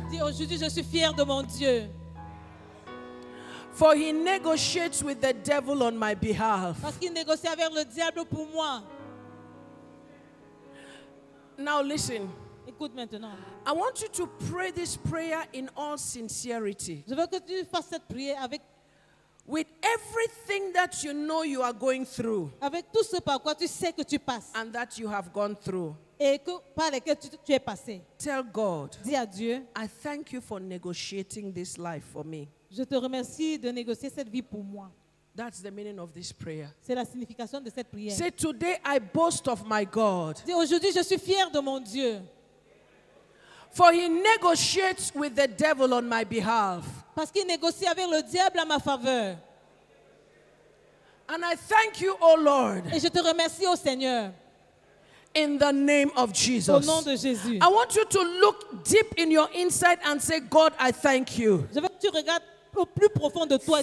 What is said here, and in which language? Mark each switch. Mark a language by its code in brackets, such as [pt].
[fr] Dis aujourd'hui, je suis fier de mon Dieu. [en] For he negotiates with the devil on my behalf. [fr] Parce qu'il négocie avec le diable pour moi. [en] Now listen. [fr] Écoute maintenant. [en] I want you to pray this prayer in all sincerity. [fr] Je veux que tu fasses cette prière [en] with everything that you know you are going through. [fr] Avec tout ce par quoi tu sais que tu passes. [en] And that you have gone through. [fr] Et que par lesquels tu es passé. [en] Tell God. [fr] Dis à Dieu. [en] I thank you for negotiating this life for me. [fr] Je te remercie de négocier cette vie pour moi. [en] That's the meaning of this prayer. [fr] C'est la signification de cette prière. [en] Say, today I boast of my God. [fr] Dis, aujourd'hui je suis fier de mon Dieu. [en] For he negotiates with the devil on my behalf. [fr] Parce qu'il négocie avec le diable à ma faveur. [en] And I thank you, O Lord. [fr] Et je te remercie, ô Seigneur. [en] In the name of Jesus. [fr] Au nom de Jésus. [en] I want you to look deep in your inside and say, God, I thank you. [fr] Je veux que tu regardes au plus profond de toi.